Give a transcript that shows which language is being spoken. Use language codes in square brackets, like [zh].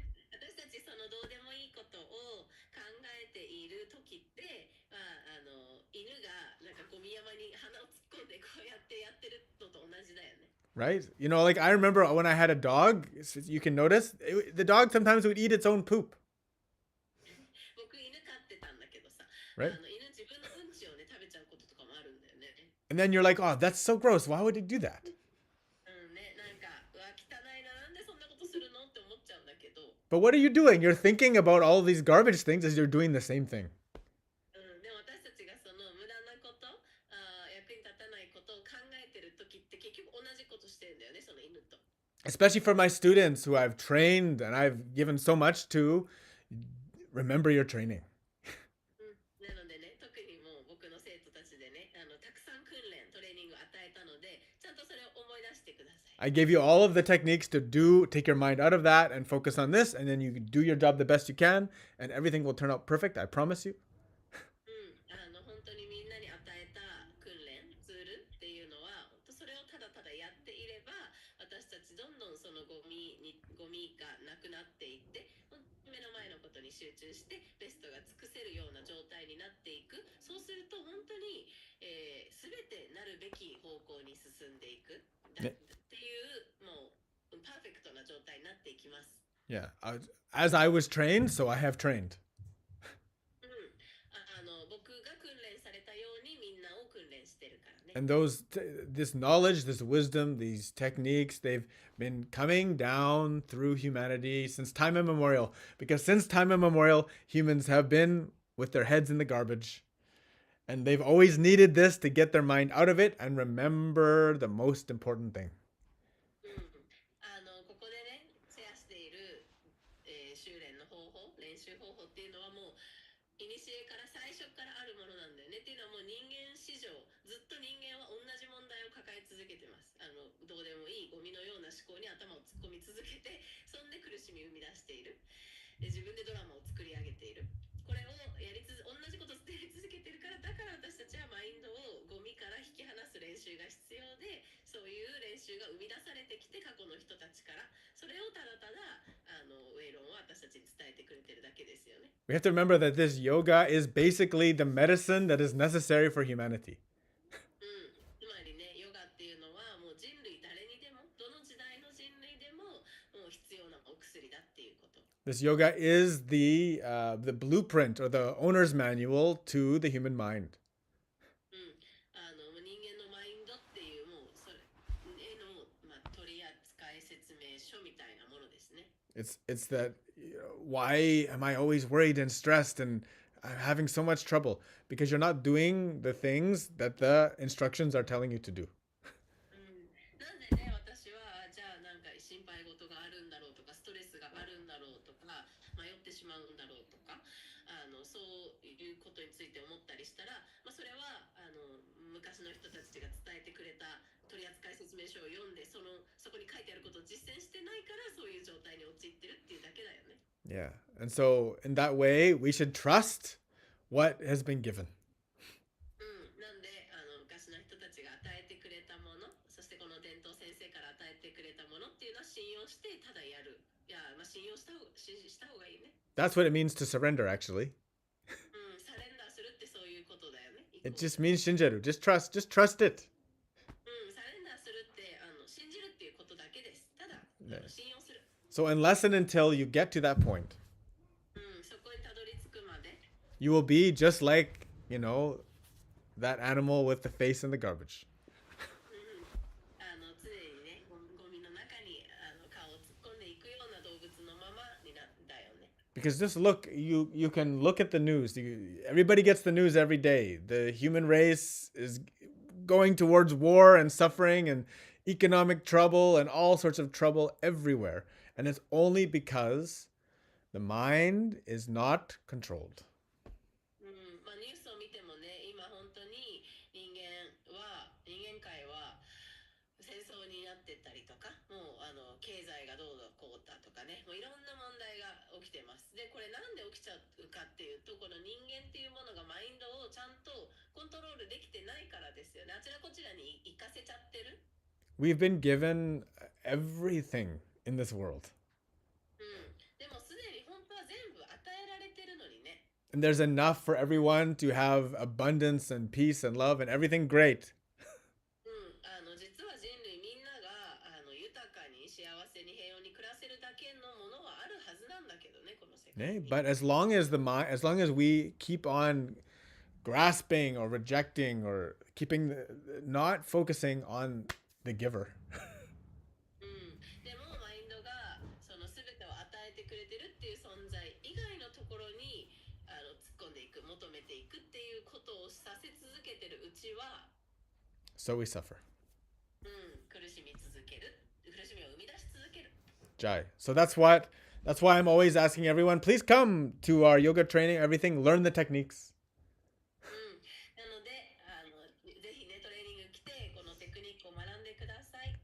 [ja] 私たちそのどうでもいいことを考えている時って、犬がなんかゴミ山に鼻を突っ込んでこうやってやってるのと同じだよね。 [en] Right? Like I remember when I had a dog, you can notice, the dog sometimes would eat its own poop. [ja] 僕犬飼ってたんだけどさ、 [en] Right? [ja] 犬自分のうんちをね食べちゃうこととかもあるんだよね。 [en] And then you're like, oh, that's so gross. Why would it do that? [ja] なんかうわ汚いな、なんでそんなことするのって思っちゃうんだけど。 [en] But what are you doing? You're thinking about all these garbage things as you're doing the same thing. [ja] でも私たちがその無駄なこと、役に立たないことを考えてる時って結局同じことしてるんだよね、その犬と。 [en] Especially for my students who I've trained and I've given so much to, remember your training. [ja] なのでね、特にもう僕の生徒たちでね、たくさん訓練、トレーニングを与えたので、ちゃんとそれを思い出してください。 [en] I gave you all of the techniques to take your mind out of that and focus on this, and then you do your job the best you can, and everything will turn out perfect, I promise you. [ja] 本当にみんなに与えた訓練、ツールっていうのは、それをただただやっていれば、私たちどんどんそのゴミがなくなっていって、目の前のことに集中してベストが尽くせるような状態になっていく。そうすると本当に、全てなるべき方向に進んでいくっていうもうパーフェクトな状態になっていきます。 [en] Yeah, as I was trained, so I have trained. [ja] 僕が訓練されたようにみんなを訓練してるからね。 [en] And this knowledge, this wisdom, these techniques, they've been coming down through humanity since time immemorial. Because since time immemorial, humans have been with their heads in the garbage. And they've always needed this to get their mind out of it and remember the most important thing. [ja] ここでね、シェアしている、修練の方法、練習方法っていうのはもう古から最初からあるものなんだよねっていうのはもう人間史上ずっと人間は同じ問題を抱え続けてます。どうでもいいゴミのような思考に頭を突っ込み続けて、そんで苦しみ生み出している。で自分でドラマを作り上げている。これを同じことをやり続けてるから、だから私たちはマインドをゴミから引き離す練習が必要で、そういう練習が生み出されてきて過去の人たちから、それをただただウェイロンは私たちに伝えてくれてるだけですよね。 [en] We have to remember that this yoga is basically the medicine that is necessary for humanity. [ja] つまりね、ヨガっていうのはもう人類誰にでも、どの時代の人類でももう必要なお薬だっていうこと。 [en] This yoga is the blueprint or the owner's manual to the human mind. [ja] 人間のマインドっていうもうそれへの、取扱説明書みたいなものですね。 [en] It's that why am I always worried and stressed and I'm having so much trouble because you're not doing the things that the instructions are telling you to do. [ja] なんでね、私はじゃあなんか心配事があるんだろうとか、ストレスがあるんだろうとか、迷ってしまうんだろうとか、そういうことについて思ったりしたら、それは昔の人たちが伝えてくれた取扱説明書を読んで、そこに書いてあることを実践してないからそういう状態に陥ってるっていうだけだよね。 [en] Yeah. And so in that way, we should trust what has been given. [ja] なんで昔の人たちが与えてくれたもの、そしてこの伝統先生から与えてくれたものっていうのは信用してただやる。いや、信用した方がいいね。 [en] That's what it means to surrender, actually. [ja] サレンダーするってそういうことだよね。 [en] It just means shinjeru. Just trust it. [ja] サレンダーするって信じるっていうことだけです。ただ、信用する。 [en] So unless and until you get to that point, [ja] そこにたどり着くまで、 [en] you will be just like, that animal with the face in the garbage. [ja] 常にね、ゴミの中に顔を突っ込んでいくような動物のままになったよね。 [en] Because just look, you can look at the news. Everybody gets the news every day. The human race is going towards war and suffering and economic trouble and all sorts of trouble everywhere. And it's only because the mind is not controlled. [ja] ニュースを見てもね、今本当に人間界は戦争になってったりとか、もう経済がどうだこうだとかね、もういろんな問題が起きてます。で、これなんで起きちゃうかっていうと、この人間っていうものがマインドをちゃんとコントロールできてないからですよね。あちらこちらに行かせちゃってる。 [en] We've been given everything in this world. [ja] でもすでに本当は全部与えられてるのにね。 [en] And there's enough for everyone to have abundance and peace and love and everything great. [ja] 実は人類みんなが豊かに幸せに平穏に暮らせるだけのものはあるはずなんだけどね、この世界に。 [en] But as long as we keep on grasping or rejecting or not focusing on the giver. [ja] でもマインドがその全てを与えてくれてるっていう存在以外のところに突っ込んでいく、求めていくっていうことをさせ続けてるうちは、 [en] So we suffer. [ja] 苦しみ続ける、苦しみを生み出し続ける。 [en] Jai. So that's why I'm always asking everyone, please come to our yoga training, everything, learn the techniques. [ja] なのでぜひねトレーニング来てこのテクニックを学んでください。